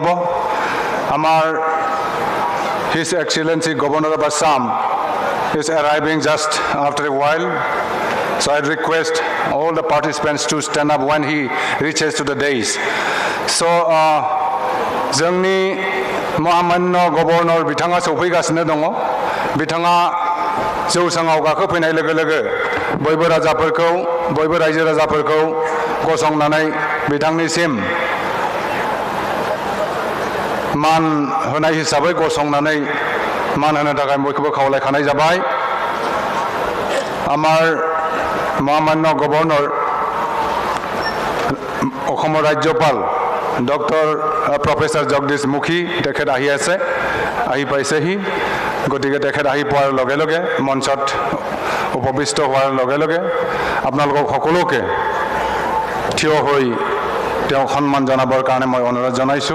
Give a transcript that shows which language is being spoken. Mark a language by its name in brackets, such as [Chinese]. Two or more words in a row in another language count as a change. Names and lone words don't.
[English] আমাৰ His Excellency Governor of Assam is arriving just after a while, so I request all the participants to stand up when he reaches to the dais. [Bodo] So जोंनि महामान्य गभर्नर बिथाङा सौफैगासिनो दङ। बिथाङा जौसाङाव गाखोफैनाय लोगो लोगो बयबो राजाफोरखौ, बयबो रायजो राजाफोरखौ गसंनानै बिथांनिसिम मान होनाय हिसाबै गसंनानै मान होनो थाखाय बयखौबो खावलायखानाय जाबाय। [Assamese] আমাৰ [Bodo] महामान्य गभर्नर [Assamese] অসমৰ ৰাজ্যপাল ডক্টৰ প্ৰফেচাৰ জগদীশ মুখী তেখেত আহি আছে, আহি পাইছেহি। গতিকে তেখেত আহি পোৱাৰ লগে লগে মঞ্চত উপবিষ্ট হোৱাৰ লগে লগে আপোনালোকক সকলোকে থিয় হৈ তেওঁক সন্মান জনাবৰ কাৰণে মই অনুৰোধ জনাইছোঁ।